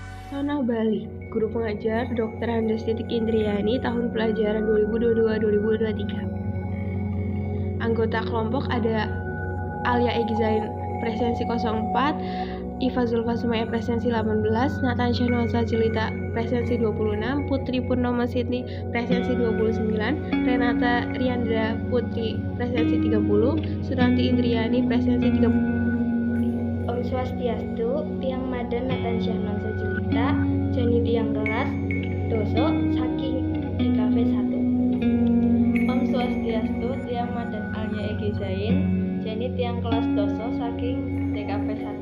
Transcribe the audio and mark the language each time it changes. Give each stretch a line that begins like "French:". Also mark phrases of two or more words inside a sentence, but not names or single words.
Indonesian: Tanah Bali, Guru Pengajar Dr. Andes Indriani, tahun pelajaran 2022-2023. Anggota kelompok ada Alia Egzain presensi 04, Iva Zulfa Sumaya presensi 18, Natasha Nuansa Jelita presensi 26, Putri Purnomo Sydney presensi 29, Renata Riandra Putri presensi 30, Suranti Indriani presensi 30.
Balinese: Om Swastiastu, Tiang Madan Natasha Nuansa Jelita, Jani Tiang kelas Doso, saking DKV 1. Om Swastiastu, Tiang Madan Alia Egzain, Jani Tiang kelas Doso, saking DKV 1.